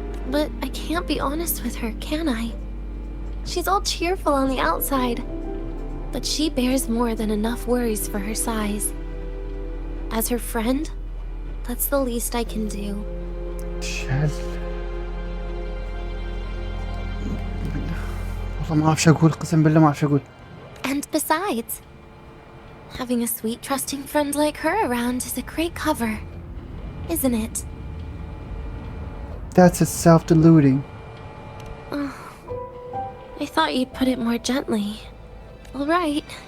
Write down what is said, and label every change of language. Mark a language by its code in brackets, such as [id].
[en] But I can't be honest with her, can I? She's all cheerful on the outside, but she bears more than enough worries for her size. As her friend, that's the least I can do. [ar] شال. والله ما أعرف شو أقول قسم بالله ما أعرف شو أقول. [en] And besides, having a sweet, trusting friend like her around is a great cover, isn't it? That's a self-deluding. I thought you'd put it more gently. All right.